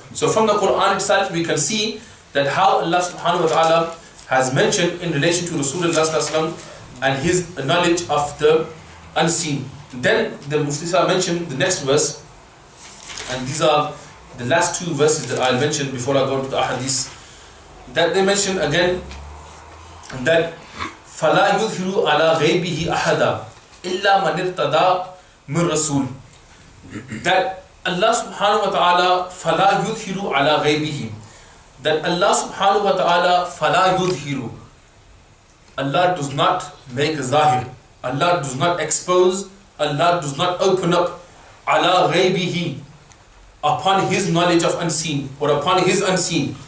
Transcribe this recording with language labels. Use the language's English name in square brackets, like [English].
[English] So from the Quran itself we can see that how Allah subhanahu wa ta'ala has mentioned in relation to Rasulullah sallallahu alaihi wasallam and his knowledge of the unseen. Then the Mufti Sahib mentioned the next verse, and these are the last two verses that I'll mention before I go into the ahadith. That they mention again that [Arabic] فَلَا يُظْهِرُ عَلَى غَيْبِهِ أَحَدًا إِلَّا مَنِ ارْتَضَى مِنْ رَسُولٍ. [English] That Allah subhanahu wa ta'ala [Arabic] فَلَا يُظْهِرُ عَلَى غَيْبِهِ. [English] That Allah subhanahu wa ta'ala [Arabic] فَلَا يُظْهِرُ. [English] Allah does not make zahir. Allah does not expose. Allah does not open up [Arabic] ala ghaybihi, [English] upon his knowledge of unseen, or upon his unseen.